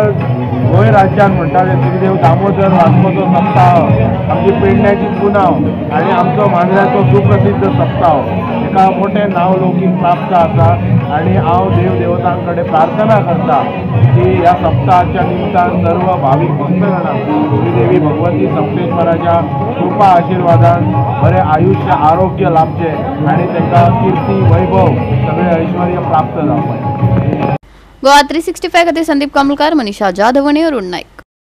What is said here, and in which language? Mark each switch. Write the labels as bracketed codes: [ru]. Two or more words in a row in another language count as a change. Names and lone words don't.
[kok] खरोखरच गोंय राज्यात म्हणटा ते श्रीदेव दामोदर वास्कोचो सप्ताह, आमची पेडण्याची पुनव आनी आमचो मांद्र्याचो सुप्रसिद्ध सप्ताह हेका मोठें नावलौकीक प्राप्त आसा आनी हांव देव देवतां कडेन प्रार्थना करता की ह्या सप्ताहाच्या निमतान सर्व भावीक भक्तगणांक श्रीदेवी भगवती सप्तेश्वराच्या कृपा आशिर्वादान बरें आयुष्य आरोग्य लाभचें आनी तांकां कीर्ती वैभव सगळें ऐश्वर्य प्राप्त जावपाचें. गोवा 365 खातीर संदीप कांबळकार, मनीषा जाधव, वणेर, नाईक.